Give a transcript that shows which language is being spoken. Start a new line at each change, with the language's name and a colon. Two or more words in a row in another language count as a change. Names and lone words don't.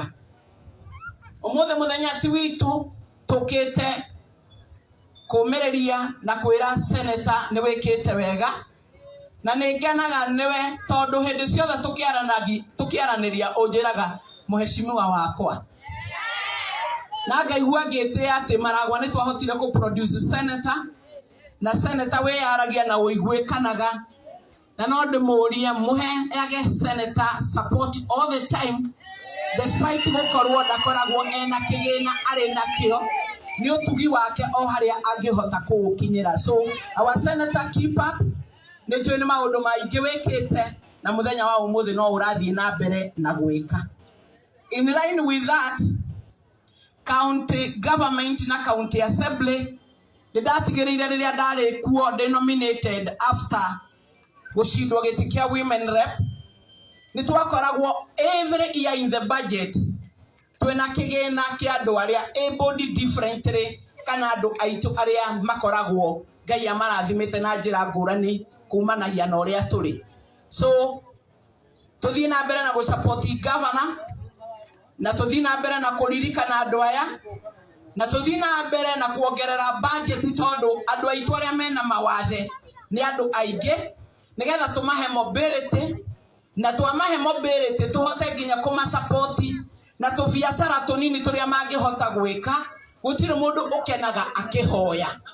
Kikuyu: Umuthe muthenya ti witu tukite kumereria na kwira Senator ni wikite wega na ningenaga niwe tondu hindi ciothe tukiaraniria unjiraga muheshimiwa wakwa. Na ngaigua ngite ati Maragwa ni twahotire ku produce Senator na Senator we yaragia na uiguikanaga na no ndimuria muhe yage Senator
English: support all the time
Kikuyu: despite gukorwo ndakoragwo ena kigina ari nakio ni utugi wake o haria angihota kuukinyira.
English: So our Senator keep up
Kikuyu: ni twene maundu maingi wikite na muthenya wa umuthi no urathie na mbere na gwika.
English: In line with that, county government
Kikuyu: na
English: county assembly
Kikuyu: ndatigireire riria ndari kuo
English: denominated after
Kikuyu: gushindwo giti kia women rep ni twakoragwo
English: every year in the budget
Kikuyu: twena kigina kia andu aria
English: able differently
Kikuyu: kana andu aitu aria makoragwo Ngai amarathimite na njira ngurani kumanagia na uria turi. So tuthie na mbere na
English: go support governor
Kikuyu: na tuthie na mbere na kuririkana andu aya na tuthie na mbere na kuongerera budget tondu andu aitu aria mena mawathe ni andu aingi nigetha tumahe mobility na twamahe mobility tuhote nginya kuma support na tubiacara tunini turia mangihota gwika gutire mundu ukenaga akihoya